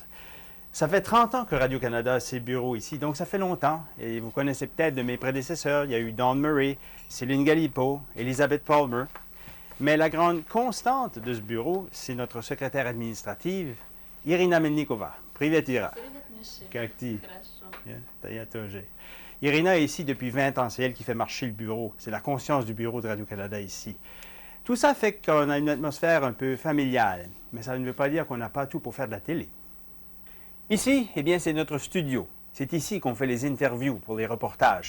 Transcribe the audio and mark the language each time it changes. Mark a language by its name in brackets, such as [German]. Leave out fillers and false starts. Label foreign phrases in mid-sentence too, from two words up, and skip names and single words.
[French] Ça fait 30 ans que Radio-Canada a ses bureaux ici, donc ça fait longtemps. Et vous connaissez peut-être de mes prédécesseurs, il y a eu Don Murray, Céline Galipeau, Elizabeth Palmer. Mais la grande constante de ce bureau, c'est notre secrétaire administrative, Irina Melnikova. [Russian] Привет, Ира. Как ты? Я тоже. [French] Irina est ici depuis 20 ans. C'est elle qui fait marcher le bureau. C'est la conscience du bureau de Radio-Canada ici. Tout ça fait qu'on a une atmosphère un peu familiale, mais ça ne veut pas dire qu'on n'a pas tout pour faire de la télé. Ici, eh bien, c'est notre studio. C'est ici qu'on fait les interviews pour les reportages.